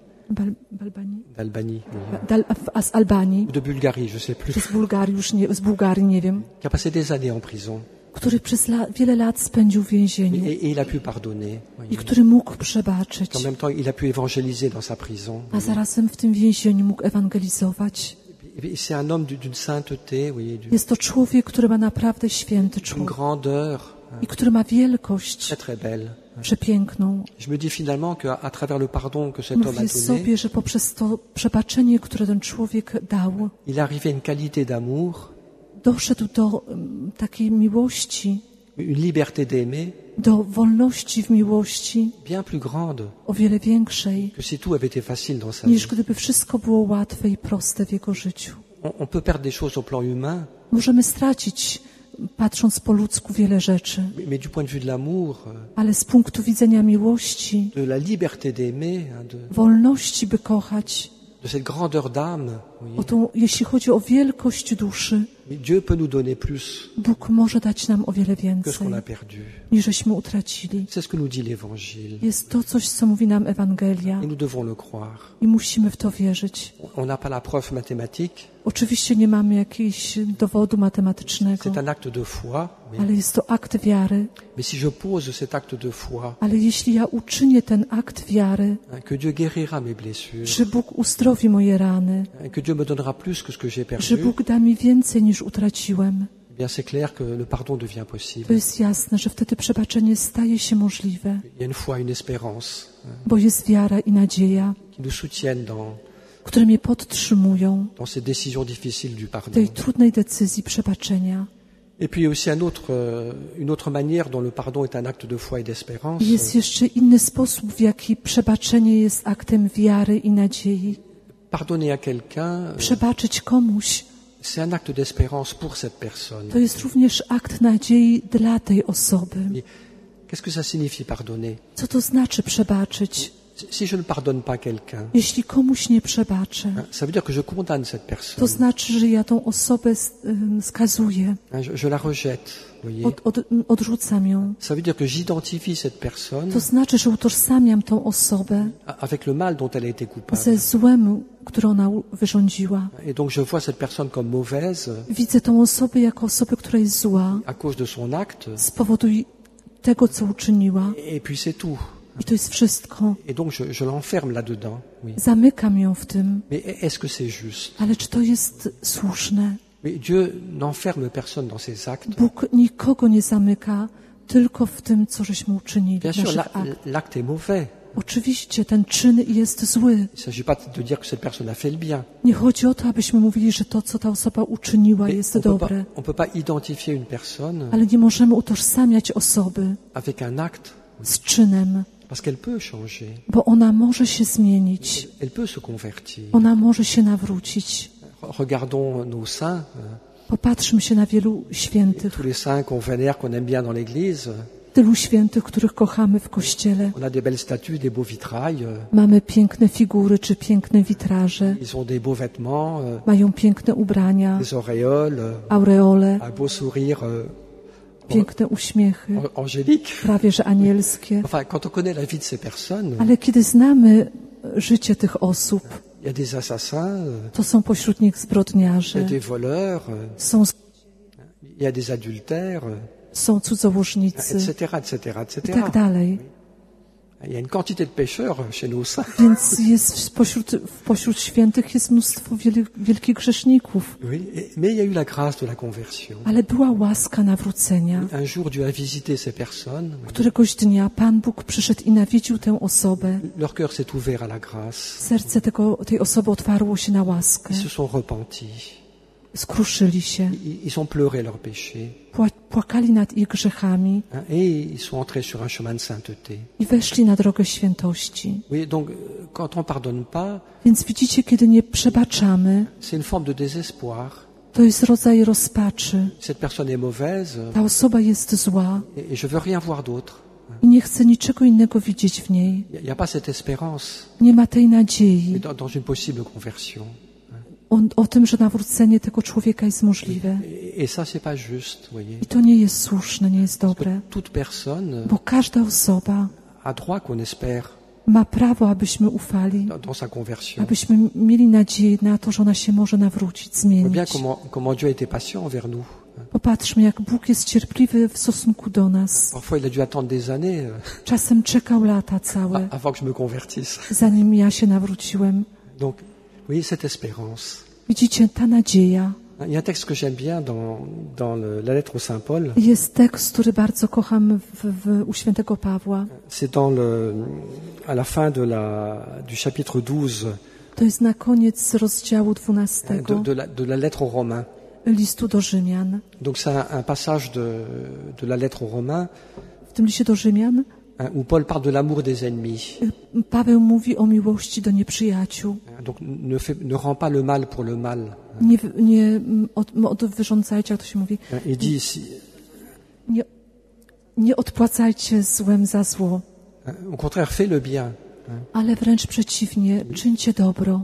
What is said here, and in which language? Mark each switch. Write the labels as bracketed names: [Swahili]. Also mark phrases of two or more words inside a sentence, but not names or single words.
[Polish] Balbanii? [French] d'Albanie, oui. [Polish] Z Albanii, [French] Ou de Bulgarie, je sais plus, [Polish] czy z Bułgarii, z Bułgarii, nie wiem, [French] qui a passé des années en prison. [Polish] który przez wiele lat spędził w więzieniu [French] Et il a pu pardonner. [Polish] i [French] Voyez. [Polish] który mógł przebaczyć, [French] En même temps, il a pu évangéliser dans sa prison. [Polish] a zarazem w tym więzieniu mógł ewangelizować. [French] Et c'est un homme d'une sainteté, vous voyez, [Polish] Jest to człowiek, który ma naprawdę święty [French] d'une [Polish] człowiek [French] grandeur [Polish] i który ma wielkość [French] très très belle. [Polish] przepiękną. [French] Je me dis finalement qu'à travers le pardon que cet homme a [Polish] Mówię [French] donné, [Polish] sobie, że poprzez to przebaczenie, które ten człowiek dał, [French] il est arrivé à une qualité d'amour, [Polish] doszedł do takiej miłości, [French] une liberté d'aimer [Polish] do wolności w miłości [French] bien plus grande [Polish] o wiele większej, [French] que si tout avait été facile dans sa vie. [Polish] niż gdyby wszystko było łatwe i proste w jego życiu. [French] On peut perdre des choses au plan humain, [Polish] Możemy stracić, patrząc po ludzku, wiele rzeczy, [French] mais du point de vue de l'amour, [Polish] ale z punktu widzenia miłości, [French] de la liberté d'aimer, [Polish] wolności, by kochać, [French] de cette grandeur d'âme, vous voyez, [Polish] jeśli chodzi o wielkość duszy, [French] mais Dieu peut nous donner plus [Polish] Bóg może dać nam o wiele [French] que ce qu'on [Polish] więcej, [French] a perdu. [Polish] niż żeśmy utracili. [French] C'est ce que nous dit l'Évangile. [Polish] Jest to coś, co mówi nam Ewangelia [French] Et nous devons le croire. [Polish] i musimy w to wierzyć. [French] On n'a pas la preuve mathématique, [Polish] Oczywiście nie mamy jakiegoś dowodu matematycznego, [French] c'est un acte de foi, oui. [Polish] ale jest to akt wiary. [French] Mais si je pose cet acte de foi, [Polish] Ale jeśli ja uczynię ten akt wiary, [French] que Dieu guérira mes blessures, [Polish] że Bóg uzdrowi moje rany, [French] que Dieu me donnera plus que ce que j'ai [Polish] że [French] perdu, [Polish] Bóg da mi więcej niż utraciłem, [French] eh bien c'est clair que le pardon devient [Polish] to [French] possible. [Polish] jest jasne, że wtedy przebaczenie staje się możliwe, [French] Il y a une foi, une espérance [Polish] bo jest wiara i nadzieja, [French] qui nous soutiennent [Polish] które mnie podtrzymują [French] dans ces décisions difficiles du [Polish] w [French] pardon. [Polish] tej trudnej decyzji przebaczenia. [French] Et puis il y a aussi une autre manière dont le pardon est un acte de foi et d'espérance. [Polish] I jest jeszcze inny sposób, w jaki przebaczenie jest aktem wiary i nadziei. [French] Pardonner à quelqu'un, [Polish] Przebaczyć komuś [French] c'est un acte d'espérance pour cette personne. [Polish] to jest również akt nadziei dla tej osoby. [French] Et qu'est-ce que ça signifie pardonner? [Polish] Co to znaczy przebaczyć? [French] Si je ne pardonne pas quelqu'un, [Polish] Jeśli komuś nie przebaczę, [French] ça veut dire que je condamne cette [Polish] to [French] personne. [Polish] znaczy, że ja tą osobę skazuję, [French] Je la rejette, vous voyez. [Polish] odrzucam ją. [French] Ça veut dire que j'identifie cette personne [Polish] To znaczy, że utożsamiam tą osobę [French] avec le mal dont elle a été coupable. [Polish] ze złem, które ona wyrządziła. [French] Et donc je vois cette personne comme mauvaise [Polish] Widzę tą osobę jako osobę, która jest zła [French] à cause de son acte, [Polish] z powodu tego, co uczyniła. [French] et puis c'est tout. [Polish] I to jest wszystko. [French] Et donc je l'enferme là-dedans. Oui. [Polish] Zamykam ją w tym. [French] Mais est-ce que c'est juste? [Polish] Ale czy to jest słuszne? [French] Mais Dieu n'enferme personne dans ses actes. [Polish] Bóg nikogo nie zamyka, tylko w tym, co żeśmy uczynili, [French] Bien [Polish] w [French] sûr, [Polish] naszych aktach. [French] l'acte est mauvais. [Polish] Oczywiście ten czyn jest zły. [French] Il ne s'agit pas de dire que cette personne a fait le bien. [Polish] Nie chodzi o to, abyśmy mówili, że to, co ta osoba uczyniła, [French] Mais [Polish] jest [French] on [Polish] dobre. [French] ne peut pas identifier une personne [Polish] Ale nie możemy utożsamiać osoby [French] avec un acte [Polish] z czynem, [French] parce qu'elle peut changer, [Polish] bo ona może się zmienić. [French] elle peut se convertir. [Polish] Ona może się nawrócić. [French] Regardons nos saints, [Polish] Popatrzmy się na wielu świętych, [French] tous les saints qu'on vénère, qu'on aime bien dans l'Église. [Polish] tylu świętych, których kochamy w Kościele. [French] On a des belles statues, des beaux vitrails, [Polish] Mamy piękne figury czy piękne witraże, [French] ils ont des beaux vêtements, [Polish] mają piękne ubrania, [French] des auréoles, [Polish] aureole, [French] un beau sourire [Polish] piękne uśmiechy, [French] angélique. [Polish] prawie że anielskie. [French] Enfin, quand on connaît la vie de ces personnes, [Polish] Ale kiedy znamy życie tych osób, [French] il y a des assassins, [Polish] to są pośród nich [French] il y a [Polish] zbrodniarze, [French] des voleurs, [Polish] są [French] il y a des adultères, [Polish] są cudzołożnicy [French] etc., etc., [Polish] i [French] etc. [Polish] tak dalej. [French] Il y a une quantité de pécheurs chez nos saints. [Polish] Więc jest pośród świętych jest mnóstwo wielkich grzeszników. [French] Oui, mais il y a eu la grâce de la conversion. [Polish] Ale była łaska nawrócenia. [French] Un jour, Dieu a visité ces personnes. [Polish] Któregoś dnia Pan Bóg przyszedł i nawiedził tę osobę. [French] Leur cœur s'est ouvert à la grâce. [Polish] Serce tej osoby otwarło się na łaskę. [French] Ils se sont repentis. [Polish] Skruszyli się. [French] Ils ont pleuré leurs péchés. [Polish] płakali nad ich grzechami [French] et ils sont entrés sur un chemin de sainteté. [Polish] i weszli na drogę świętości. [French] Oui, donc quand on pardonne pas, [Polish] Więc widzicie, kiedy nie przebaczamy, [French] c'est une forme de désespoir. [Polish] to jest rodzaj rozpaczy. [French] Cette personne est mauvaise [Polish] Ta osoba jest zła [French] et je veux rien voir d'autre. [Polish] i nie chcę niczego innego widzieć w niej. [French] Il n'y a pas cette espérance [Polish] Nie ma tej nadziei [French] dans une possible conversion. [Polish] o tym, że nawrócenie tego człowieka jest możliwe. [French] Et ça, c'est pas juste, voyez. [Polish] I to nie jest słuszne, nie jest dobre. [French] Toute personne [Polish] Bo każda osoba [French] a droit qu'on espère [Polish] ma prawo, abyśmy ufali, [French] dans sa conversion. [Polish] abyśmy mieli nadzieję na to, że ona się może nawrócić, [French] On voit bien [Polish] zmienić. [French] comment Dieu a été patient envers nous. [Polish] Popatrzmy, jak Bóg jest cierpliwy w stosunku do nas. [French] Parfois, il a dû attendre des années [Polish] Czasem czekał lata całe, [French] avant que je me convertisse. [Polish] zanim ja się nawróciłem. [French] Donc, oui, cette espérance. [Polish] Widzicie, ta nadzieja. [French] Il y a un texte que j'aime bien dans la lettre au Saint Paul. [Polish] Jest tekst, który bardzo kocham u świętego Pawła. [French] C'est à la fin du chapitre 12 [Polish] To jest na koniec rozdziału 12 [French] de la lettre aux Romains. [Polish] listu do Rzymian. [French] Donc c'est un passage de la lettre aux Romains [Polish] W tym liście do Rzymian [French] où Paul parle de l'amour des ennemis. [Polish] Paweł mówi o miłości do nieprzyjaciół. [French] Donc ne rends pas le mal pour le mal. [Polish] Nie wyrządzajcie, jak to się mówi. [French] Il dit ici, [Polish] Nie odpłacajcie złem za zło, [French] au contraire, fais le bien. [Polish] ale wręcz przeciwnie, czyńcie dobro.